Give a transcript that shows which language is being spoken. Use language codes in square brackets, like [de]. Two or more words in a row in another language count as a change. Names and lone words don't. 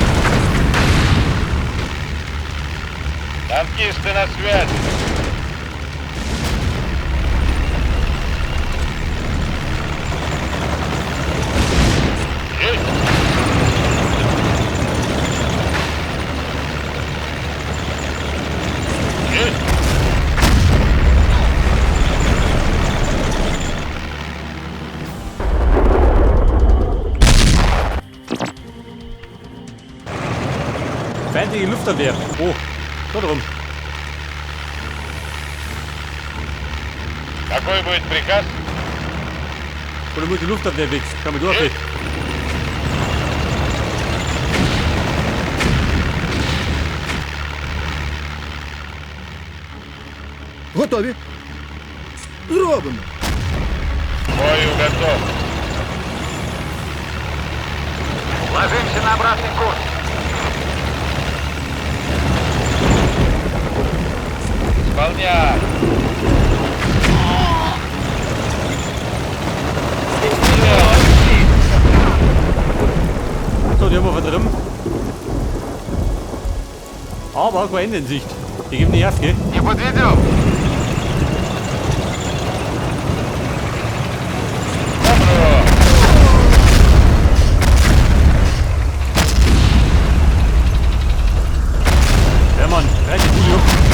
[ru] Танкисты на связи. Есть. Есть. [de] Feindliche Luftabwehr. Oh, dort rum. [ru] Какой будет приказ? [de] Oder muss die Luftabwehr weg? Kann man durch. [ru] Есть. [uk] Готові. Зробимо. [ru] К бою готов. Ложимся на обратный курс. Исполняй. [de] So, die haben wir verdrimmt. Aber kein Ende in Sicht. Die geben nicht auf, gell? [ru] Не подведем. Добро. [de] Ja, Mann, richtig gut, Junge.